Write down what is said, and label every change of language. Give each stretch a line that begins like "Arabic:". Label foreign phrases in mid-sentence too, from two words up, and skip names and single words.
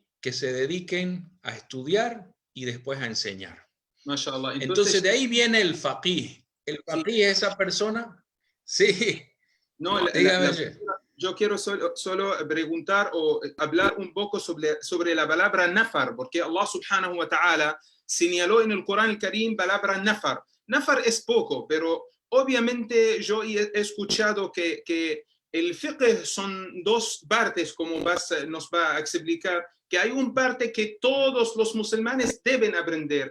Spanish: Que se dediquen a estudiar y después a enseñar. Mashallah. Entonces de ahí viene el faqih. El faqih sí. es esa persona, sí. No, yo quiero solo preguntar o hablar un poco sobre la palabra nafar, porque Allah
Arabic: سبحانه وتعالى
Spanish: señaló en el Corán el Karim palabra nafar. Nafar es poco, pero obviamente yo he escuchado que el fiqh son dos partes, como nos va a explicar, que hay una parte que todos los musulmanes deben aprender.